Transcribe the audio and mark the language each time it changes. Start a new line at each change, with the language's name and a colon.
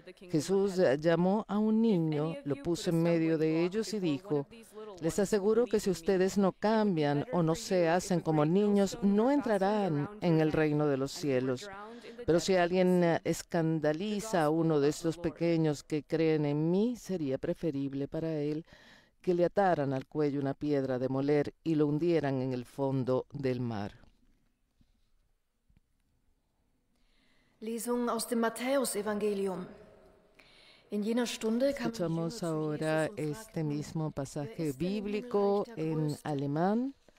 Spanish: Jesús llamó a un niño, lo puso en medio de ellos y dijo: les aseguro que si ustedes no cambian o no se hacen como niños, no entrarán en el reino de los cielos. Pero si alguien escandaliza a uno de estos pequeños que creen en mí, sería preferible para él que le ataran al cuello una piedra de moler y lo hundieran en el fondo del mar.
German: Lesung aus dem Matthäusevangelium. In jener Stunde kam
Spanish: Escuchamos ahora este mismo pasaje bíblico en alemán.